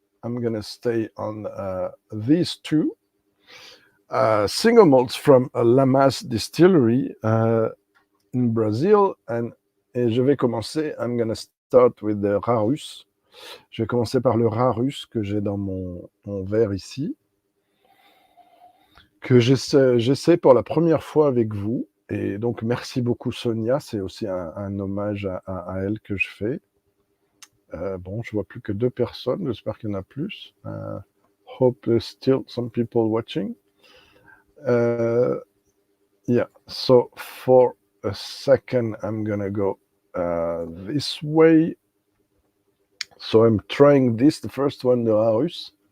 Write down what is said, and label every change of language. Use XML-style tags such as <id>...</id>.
<en>I'm going to stay on these two single malts from LAMAS Distillery in Brazil.</en> <fr>Et je vais commencer,</fr> <en>I'm going to start with the Rarus.</en> <fr>Je vais commencer par le Rarus que j'ai dans mon verre ici, que j'essaie pour la première fois avec vous. Et donc, merci beaucoup Sonia, c'est aussi un hommage à elle que je fais. Bon, je vois plus que 2 personnes, j'espère qu'il y en a plus.</fr> <en>Hope there's still some people watching. Yeah, so for a second, I'm gonna go this way. So I'm trying this, the first one, the Rarus.</en>